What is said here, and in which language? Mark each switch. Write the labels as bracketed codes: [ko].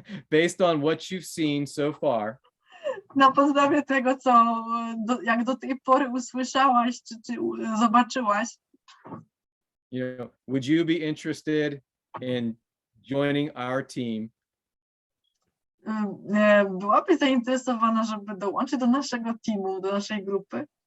[en] based on what you've seen so far, [pl] na podstawie tego, co jak do tej pory usłyszałaś, czy zobaczyłaś, [en] you know, would you be interested in joining our team? [pl] Byłabyś zainteresowana, żeby dołączyć do naszego teamu, do naszej grupy